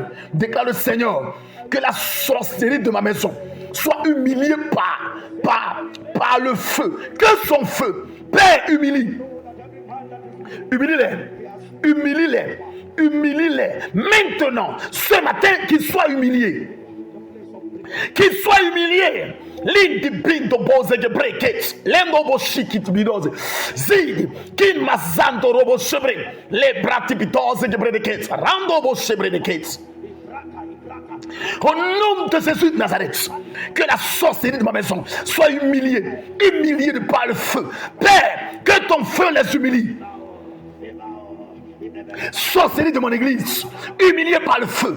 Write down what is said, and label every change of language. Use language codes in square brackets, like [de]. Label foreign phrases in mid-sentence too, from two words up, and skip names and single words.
[fr] Déclare-le, Seigneur, que la sorcellerie de ma maison soit humiliée par le feu. Que son feu, Père, humilie. Humilie-les. Humilie-les. Humilie-les. Maintenant, ce matin, qu'ils soient humiliés. Qu'ils soient humiliés. Lindi bindo boze gebrekets, lendo boshiki tibidoze, zidi kin mazando robo shebre, le brati bidoze gebrekets, rando bo shebre de kets. Au nom de Jésus de Nazareth, que la sorcellerie de ma maison soit humiliée, humiliée par le feu. Père, que ton feu les humilie. Sorcellerie de mon église, humiliée par le feu.